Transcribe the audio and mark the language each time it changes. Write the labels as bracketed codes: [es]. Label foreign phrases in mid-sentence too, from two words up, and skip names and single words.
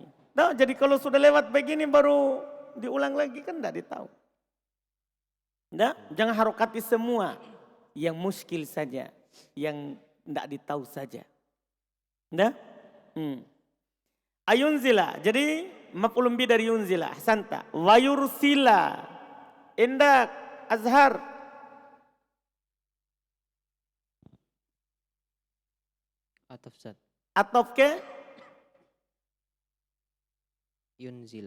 [id] Nah, jadi kalau sudah lewat begini baru diulang lagi kan tidak ditahu. Nah, jangan harokati semua. Yang muskil saja. Yang tidak ditahu saja. Nah, ayunzila. Jadi [ar] maf'ulun bi [id] dari yunzila. Ahsanta. [ar] Wa yursila. [min] Indak Azhar. [id] Ataf Ustaz. Atof ke Yunzila.